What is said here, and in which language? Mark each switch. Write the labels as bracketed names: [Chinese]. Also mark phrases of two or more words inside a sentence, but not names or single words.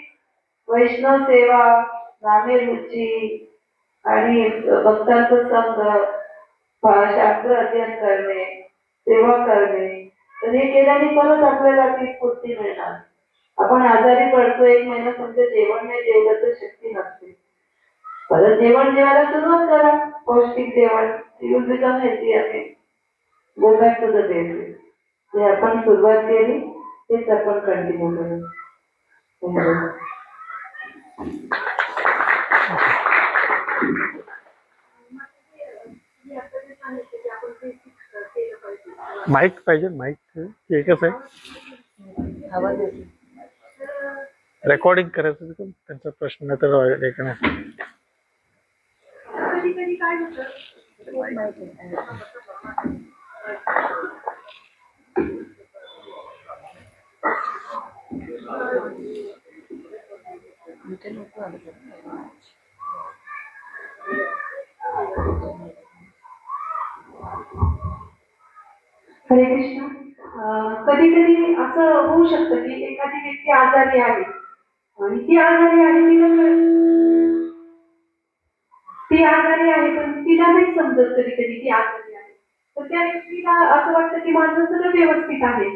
[Marathi] वैष्णव सेवा, नामे रुची आणि भक्तांचा संघ, शास्त्र अध्ययन करणे, सेवा करणे. तर हे केल्याने परत आपल्याला ती स्फूर्ती मिळणार. आपण आजारी पडतो, एक महिना समजा जेवण नाही जेवलं तर शक्ती नसते. परत जेवण जेवायला सुरुवात करा, पौष्टिक जेवण. [English] You will become healthy again. Go back to the basics. [Marathi] जे आपण सुरुवात केली तेच आपण कंटिन्यू करू. माईक पाहिजे, माईक एकच आहे. हवा देते. रेकॉर्डिंग करायचं तिथून त्यांचा प्रश्न नाही तर एक नाही. माहिती आहे. इथे लोक आले होते. हरे कृष्ण. कधी कधी असं होऊ शकतं की एखादी व्यक्ती आजारी आहे आणि ती आजारी आहे ती आजारी आहे पण तिला नाही समजत कधी कधी ती आजारी आहे. तर त्या व्यक्तीला असं वाटतं की माझं सगळं व्यवस्थित आहे.